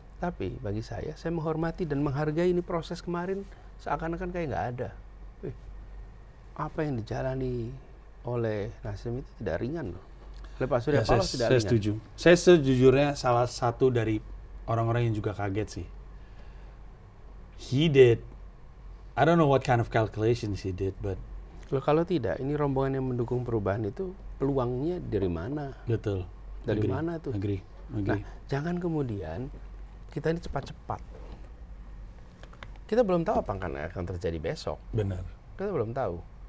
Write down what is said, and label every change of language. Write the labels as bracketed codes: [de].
[id] Tapi bagi saya menghormati dan menghargai ini proses kemarin seakan-akan kayak nggak ada. Apa yang dijalani oleh Nasdem itu tidak ringan loh. Oleh Pak Surya Paloh tidak ringan. Saya setuju. Saya sejujurnya salah satu dari orang-orang yang juga kaget sih. [en] He did, I don't know what kind of calculations he did, but [id] loh, kalau tidak, ini rombongan yang mendukung perubahan itu peluangnya dari mana? betul. Dari mana tuh? [en] Agree. [id] Nah, jangan kemudian kita ini cepat-cepat. Kita belum tahu apa akan terjadi besok. Benar. Kita belum tahu.